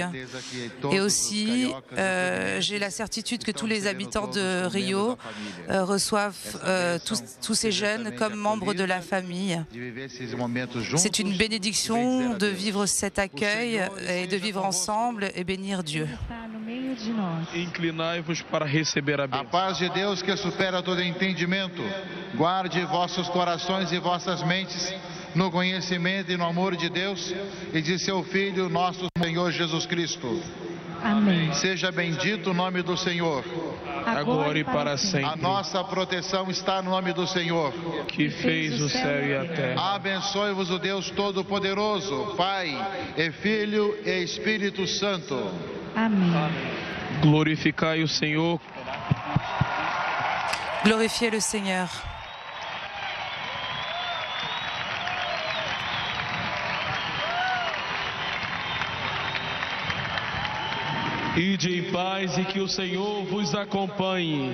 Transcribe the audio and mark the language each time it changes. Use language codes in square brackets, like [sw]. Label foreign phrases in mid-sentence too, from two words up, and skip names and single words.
[fr] Et aussi, j'ai la certitude que tous les habitants de Rio reçoivent tous ces jeunes comme membres de la famille. C'est une bénédiction de vivre cet accueil et de vivre ensemble et bénir Dieu. [pt] Inclinai-vos para receber a bênção. A paz de Deus que supera todo entendimento, guarde vossos corações e vossas mentes no conhecimento e no amor de Deus e de seu Filho, nosso Senhor Jesus Cristo. Amém. Seja bendito o nome do Senhor. Agora e para sempre. A nossa proteção está no nome do Senhor, que fez o céu e a terra. Abençoe-vos o Deus Todo-Poderoso, Pai e Filho e Espírito Santo. Amém. Glorificai o Senhor. [fr] Glorifiez le Seigneur. [pt] Ide em paz e que o Senhor vos acompanhe.